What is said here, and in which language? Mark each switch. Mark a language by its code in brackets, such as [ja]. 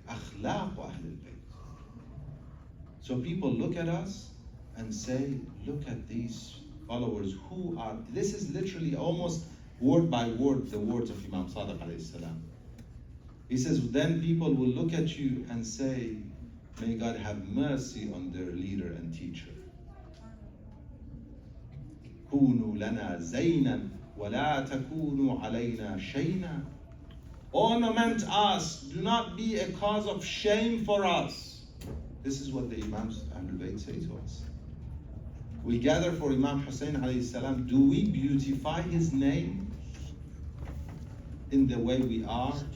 [en] Akhlaq wa Ahlul Bayt. So people look at us and say, look at these followers who are, this is literally almost word by word the words of Imam Sadiq alayhi salam. He says, then people will look at you and say, may God have mercy on their leader and teacher. [ar] كونوا لنا زينا ولا تكونوا علينا شينا. [en] Ornament us, do not be a cause of shame for us. This is what the Imams Ahlul Bayt say to us. We gather for Imam Hussain alayhi salam. Do we beautify his name in the way we are?